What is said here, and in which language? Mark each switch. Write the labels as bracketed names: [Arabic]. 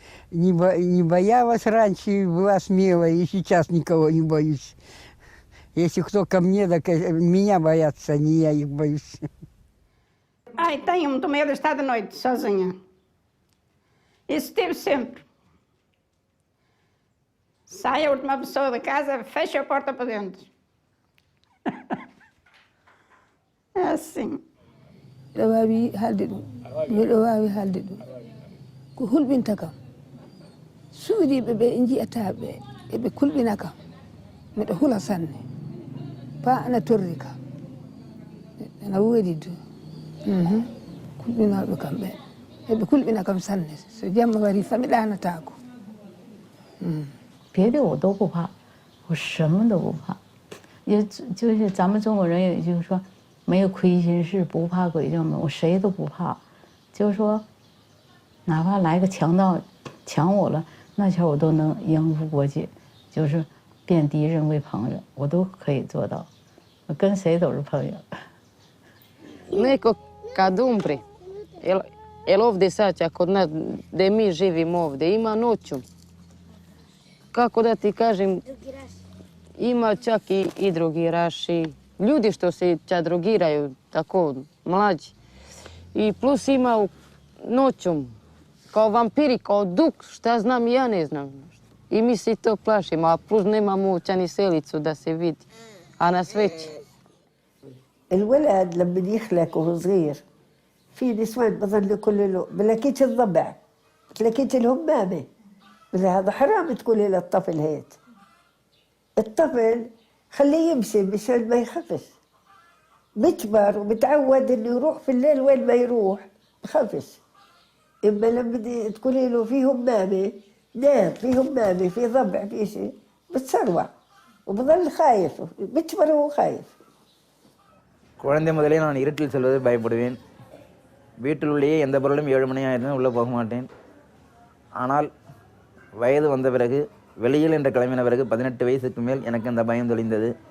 [Russian] Не боялась раньше, была смелая, и сейчас никого не боюсь. Если кто ко мне, так меня боятся, не я их боюсь. [Portuguese] Ai, tenho muito medo de estar de noite sozinha. Isso tive sempre. Sai a última pessoa da casa, fecha a porta para dentro. É assim. [Fula] Dawabi haldidu. Dawabi haldidu. Ko hulbinta kam. Suudiɓe ɓe jiiyataɓe eɓe kulɓina kam. Miɗo hula sanne. Pa ana torri kam. Ana woodi du. Kulɓinoɓe kam ɓe. eɓe kulɓina kam sanne. So jamma wari fa mi ɗanatako. [Chinese] 别的我都不怕，我什么都不怕。也就是咱们中国人也就是说，没有亏心事不怕鬼叫门，我谁都不怕。就是说，哪怕来个强盗抢我了，那前我都能应付过去，就是变敌人为朋友，我都可以做到。我跟谁都是朋友。 [Bosnian] Neko kad umre, jel ovdje sad, kod nas, gdje mi živimo ovdje, ima noću. Kako da ti kažem, ima čak i drogiraši, ljudi što se čak drogiraju, tako mlađi. I plus ima noćom, kao vampiri, kao duk, šta znam ja ne znam. I mi se to plašimo, a plus nemamo uopće ni selicu da se vidi, a na sveći. [Arabic] الولد لما يخلق وهو صغير في نسوان بظل كل له بلاكيت الضبع بلاكيت الهمامه هذا حرام تقولي للطفل هيك الطفل خليه يمشي مشان ما يخافش بكبر وبتعود انه يروح في الليل وين ما يروح بخافش اما لما تقولي له في همامه نام في همامه في ضبع في شيء بتسروع وبظل خايف بكبر وهو خايف [Tamil] குழந்தை முதலே நான் இருட்டில் செல்வது பயப்படுவேன். வீட்டில் உள்ளேயே எந்த பொருளும் 7 மணி ஆயிருந்தாலும் உள்ளே போக மாட்டேன். ஆனால் வயது வந்த பிறகு வெளியில் என்று கிளம்பின பிறகு 18 வயசுக்கு மேல் எனக்கு அந்த பயம் தெளிந்தது.